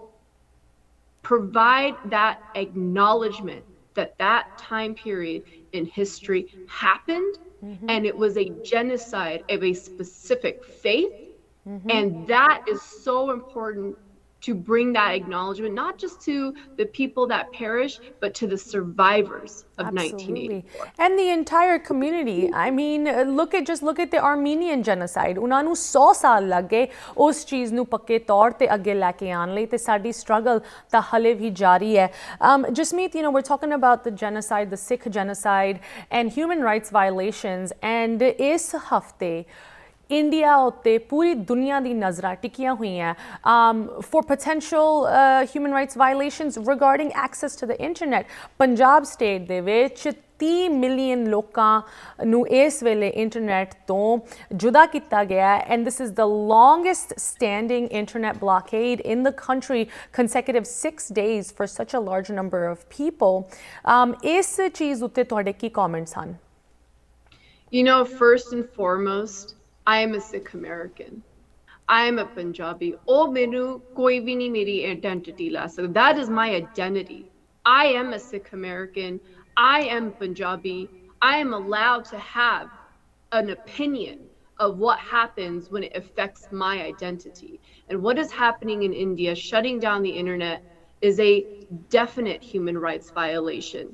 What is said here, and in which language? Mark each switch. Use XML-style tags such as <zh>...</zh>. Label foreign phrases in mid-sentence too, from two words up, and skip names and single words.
<en>provide that acknowledgement that that time period in history happened, and it was a genocide of a specific faith, and that is so important to bring that acknowledgement, not just to the people that perished, but to the survivors of Absolutely. 1984. And the entire community. I mean, look at the Armenian genocide.</en> <pa>ਉਹਨਾਂ ਨੂੰ 100 ਸਾਲ ਲੱਗ ਗਏ ਉਸ ਚੀਜ਼ ਨੂੰ ਪੱਕੇ ਤੌਰ ਤੇ ਅੱਗੇ ਲੈ ਕੇ ਆਉਣ ਲਈ, ਤੇ ਸਾਡੀ struggle ਤਾਂ ਹਲੇ ਵੀ ਜਾਰੀ ਹੈ.</pa> <en>Jasmeet, you know, we're talking about the genocide, the Sikh genocide, and human rights violations.</en> <pa>And ਇਸ ਹਫਤੇ ਇੰਡੀਆ ਉੱਤੇ ਪੂਰੀ ਦੁਨੀਆ ਦੀ ਨਜ਼ਰਾਂ ਟਿਕੀਆਂ ਹੋਈਆਂ</pa> <en>for potential human rights violations regarding access to the internet.</en> <pa>ਪੰਜਾਬ ਸਟੇਟ ਦੇ ਵਿੱਚ 30 ਮਿਲੀਅਨ ਲੋਕਾਂ ਨੂੰ ਇਸ ਵੇਲੇ ਇੰਟਰਨੈਟ ਤੋਂ ਜੁਦਾ ਕੀਤਾ ਗਿਆ</pa> <en>and this is the longest standing internet blockade in the country, consecutive 6 days for such a large number of people.</en> <pa>ਇਸ ਚੀਜ਼ ਉੱਤੇ ਤੁਹਾਡੇ ਕੀ comments ਹਨ?</pa> <en>You know, first and foremost, I am a Sikh American. I am a Punjabi.</en> <pa>ਓ, ਮੈਨੂੰ ਕੋਈ ਵੀ ਨਹੀਂ ਮੇਰੀ identity ਲੈ ਸਕਦਾ.</pa> <en>That is my identity. I am a Sikh American. I am Punjabi. I am allowed to have an opinion of what happens when it affects my identity. And what is happening in India, shutting down the internet, is a definite human rights violation.</en>